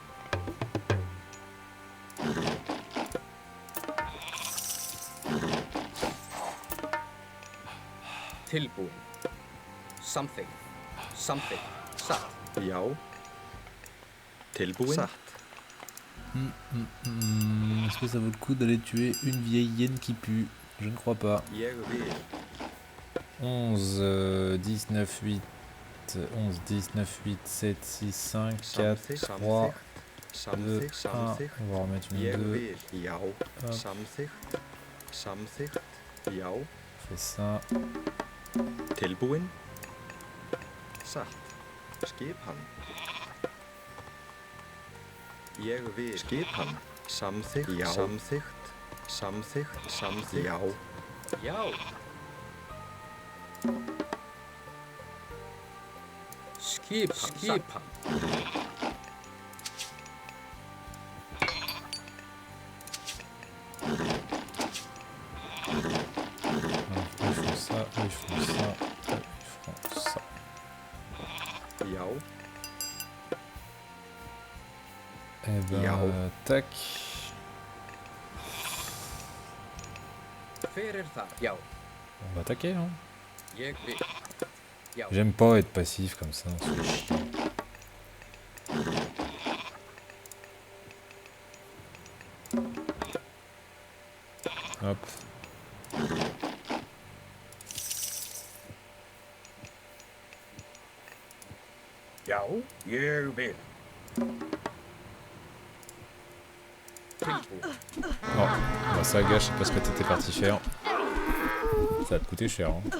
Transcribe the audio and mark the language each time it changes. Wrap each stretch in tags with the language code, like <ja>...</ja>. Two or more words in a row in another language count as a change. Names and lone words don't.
<is>Tilbúin. Samþykkt. Samþykkt. Satt. Já. Tilbúin. Satt.</is> <fr>Est-ce que ça vaut le coup d'aller tuer une vieille hyène qui pue? Je ne crois pas.</fr> <is>Ég vil.</is> <fr>11, 19, 8, 11, 19, 8, 7, 6, 5, 4, 3, 2, 1. On va remettre une Ég 2.</fr> <is>vil. Já. Hop. Samþykkt. Samþykkt. Já.</is> <fr>On fait ça.</fr> <is>Tilbúin. Satt. Skipan. Ég vil. Skipan. Samþykkt. Já. Samþykkt. Samþykkt. Samþykkt. Já. Já. Skipan. Skipan.</is> <fr>Ils font ça, ils font ça, ils font ça. Já. Et ben, Ja. tac.</fr> <is>Hver er þar? Já.</is> <fr>On va attaquer, hein.</fr> <is>Ég vil. Já.</is> <fr>J'aime pas être passif comme ça. C'est chiant. Hop.</fr> <is>Já, ég vil. Tilbúin.</is> <fr>Bon, bah ça gâche parce que t'étais parti faire. Ça va te coûter cher, hein.</fr>